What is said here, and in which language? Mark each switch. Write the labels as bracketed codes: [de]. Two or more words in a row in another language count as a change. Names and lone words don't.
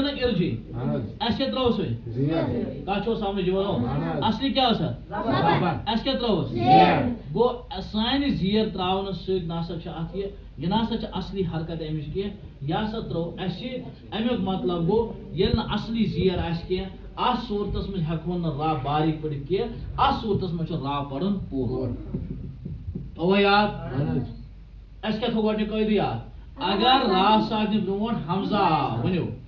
[ks] نا ارجی اس کیا تروس وۄنۍ کتھ چھو سمجھ یِوان اصلی کیا اوس اس کیا تروس گو سانہِ زیر تراونہٕ سۭتۍ نسا چھُ اتھ یہ نسا چھِ اصلی حرکت امِچ کینٛہہ یہ ہسا ترو اسہِ امیُک مطلب گوٚو ییٚلہِ نہٕ اصلی زیر آسہِ کینٛہہ اتھ صورتس منٛز ہٮ۪کہون نہٕ را باریک پٔرِتھ کینٛہہ اتھ صورتس منٛز چھُ را پرُن پوٗرٕ تھوٚوا یاد اَسہِ کیٛاہ تھوٚو گۄڈنیُک قٲیدٕ یاد اگر را ساکنہِ برونٛٹھ حمزہ آو ؤنِو